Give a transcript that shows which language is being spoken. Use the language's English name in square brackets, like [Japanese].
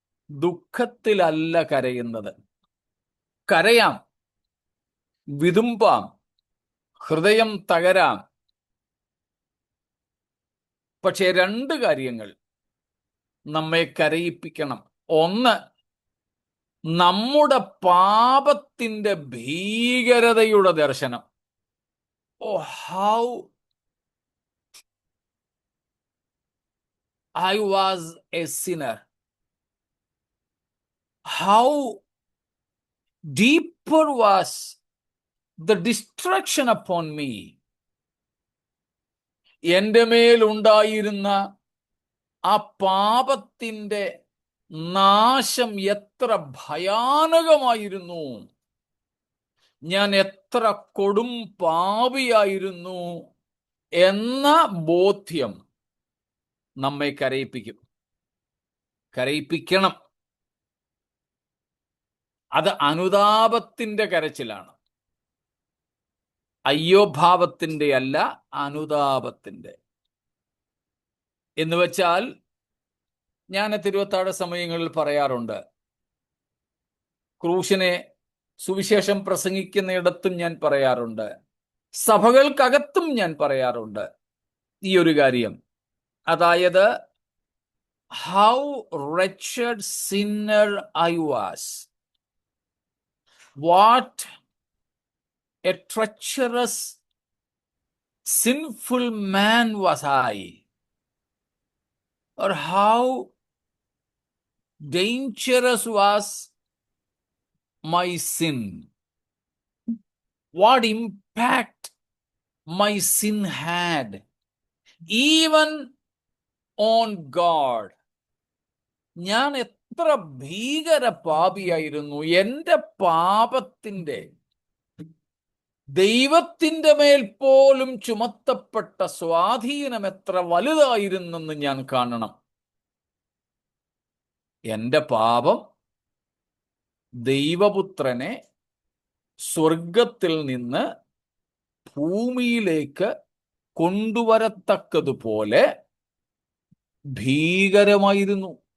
[Malayalam] ദുഃഖത്തിലല്ല കരയുന്നത്. കരയാം, വിതുമ്പാം, ഹൃദയം തകരാം. പക്ഷേ രണ്ട് കാര്യങ്ങൾ നമ്മെ കരയിപ്പിക്കണം. ഒന്ന്, നമ്മുടെ പാപത്തിന്റെ ഭീകരതയുടെ ദർശനം. [English] Oh, how I was a sinner. How deeper was the destruction upon me. [Malayalam] എൻ്റെ മേൽ ഉണ്ടായിരുന്ന ആ പാപത്തിൻ്റെ നാശം എത്ര ഭയാനകമായിരുന്നു. ഞാൻ എത്ര കൊടും പാപിയായിരുന്നു എന്ന ബോധ്യം നമ്മെ കരയിപ്പിക്കണം. അത് അനുതാപത്തിന്റെ കരച്ചിലാണ്, അയ്യോഭാവത്തിന്റെ അല്ല, അനുതാപത്തിന്റെ. എന്ന് വെച്ചാൽ, ഞാൻ തിരുവത്താഴ സമയങ്ങളിൽ പറയാറുണ്ട്, ക്രൂശിനെ സുവിശേഷം പ്രസംഗിക്കുന്നിടത്തും ഞാൻ പറയാറുണ്ട്, സഭകൾക്കകത്തും ഞാൻ പറയാറുണ്ട് ഈ ഒരു കാര്യം. അതായത്, [English] How wretched sinner I was. What a treacherous, sinful man was I. Or how dangerous was my sin. What impact my sin had, even on God. [Malayalam] ഞാൻ എത്ര ഭീകര പാപിയായിരുന്നു. എൻ്റെ പാപത്തിൻ്റെ ദൈവത്തിൻ്റെ മേൽ പോലും ചുമത്തപ്പെട്ട സ്വാധീനം എത്ര വലുതായിരുന്നെന്ന് ഞാൻ കാണണം. എൻ്റെ പാപം ദൈവപുത്രനെ സ്വർഗത്തിൽ നിന്ന് ഭൂമിയിലേക്ക് കൊണ്ടുവരത്തക്കതുപോലെ ഭീകരമായിരുന്നു.